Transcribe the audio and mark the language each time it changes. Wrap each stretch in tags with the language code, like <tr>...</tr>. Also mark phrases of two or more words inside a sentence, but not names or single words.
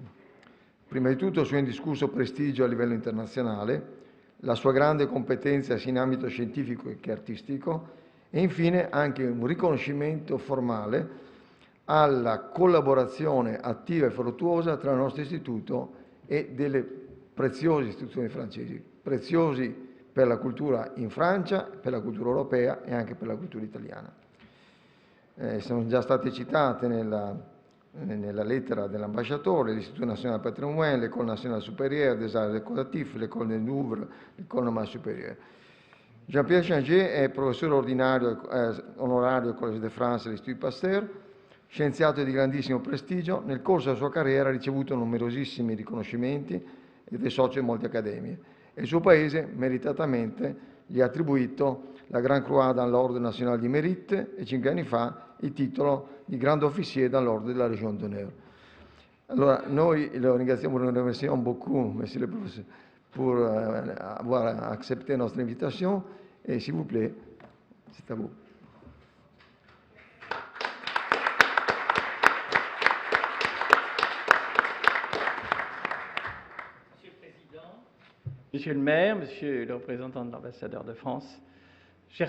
<it>Prima di tutto il suo indiscusso prestigio a livello internazionale, la sua grande competenza sia in ambito scientifico che artistico e infine anche un riconoscimento formale alla collaborazione attiva e fruttuosa tra il nostro istituto e delle preziose istituzioni francesi, preziosi per la cultura in Francia, per la cultura europea e anche per la cultura italiana. Sono già state citate nella lettera dell'ambasciatore l'Istituto National Patrimoine, l'École Nationale Supérieure des Arts Décoratifs, l'École du Louvre, l'École Normale Supérieure. Jean-Pierre Changé è professore ordinario onorario al Collège de France e all'Istitut Pasteur, scienziato di grandissimo prestigio. Nel corso della sua carriera ha ricevuto numerosissimi riconoscimenti ed è socio di molte accademie. E il suo paese, meritatamente, gli ha attribuito la Grand Croix dall'Ordre National du Mérite e 5 anni fa il titolo di Grand Officier dall'Ordre della Légion d'Honneur.</it> <fr>Allora, nous le remercions beaucoup, monsieur le professeur, pour avoir accepté notre invitation. Et s'il vous plaît, c'est à vous. Monsieur le Président, Monsieur le maire, Monsieur le représentant de l'ambassadeur de France, chers</fr>